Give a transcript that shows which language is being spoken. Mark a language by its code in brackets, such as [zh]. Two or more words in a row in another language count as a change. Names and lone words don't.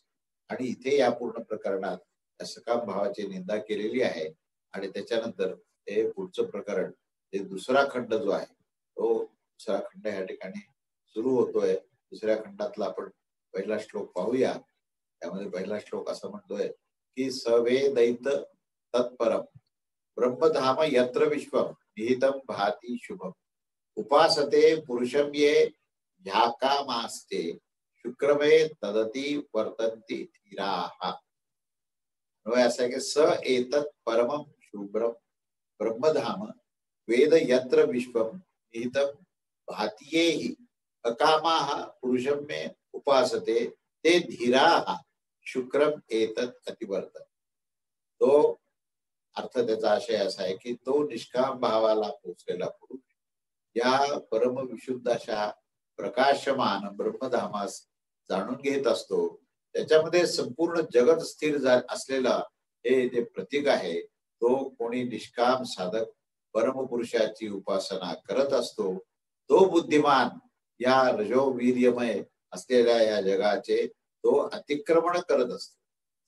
[mr] आणि इथे या पूर्ण प्रकरणात सकाम भावाची निंदा केलेली आहे. आणि त्याच्यानंतर हे पुढचं प्रकरण हे दुसरा खंड जो आहे तो दुसरा खंड या ठिकाणी सुरू होतोय. दुसऱ्या खंडातला आपण पहिला श्लोक पाहूया. त्यामध्ये पहिला श्लोक असं म्हणतोय की [sa] सवे दैत तत्परम ब्रह्मधाम यत्र विश्वम निहितम भाती शुभम उपासते पुरुषम ये ह्याकामास्ते शुक्रमे तदती वर्तन्ति धीराः. [mr] असं आहे की [sa] स एतत् परमं शुभ्रम ब्रह्मधाम वेद यत्र विश्वम निहितम भातीयेहि अकामाः पुरुषम मे उपासते ते धीराः शुक्रम एतत् अतिवर्तन. [mr] तो अर्थ त्याचा आशय असा आहे की तो निष्काम भावाला पोचलेला पुरुष या परम विशुद्ध अशा प्रकाशमान ब्रह्मधामास जाणून घेत असतो. त्याच्यामध्ये संपूर्ण जगत स्थिर असलेला हे जे प्रतीक आहे तो कोणी निष्काम साधक परमपुरुषाची उपासना करत असतो तो बुद्धिमान या रजोवीर्यमय असलेल्या या जगाचे तो अतिक्रमण करत असतो.